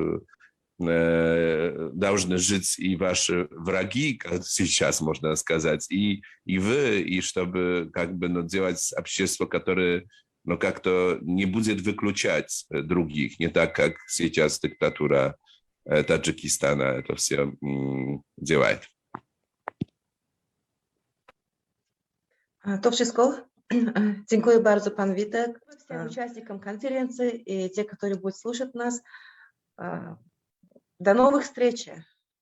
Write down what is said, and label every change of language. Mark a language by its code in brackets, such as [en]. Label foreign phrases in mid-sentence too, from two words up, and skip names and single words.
[ru] должны жить и ваши враги, как сейчас можно сказать, и вы, и чтобы как бы делать общество, которое как-то не будет выключать других, не так, как сейчас диктатура Таджикистана это все делает. [pl] To wszystko. Dziękuję bardzo Pan Witek, [ru] всем участникам конференции и те, которые будут слушать нас. До новых встреч!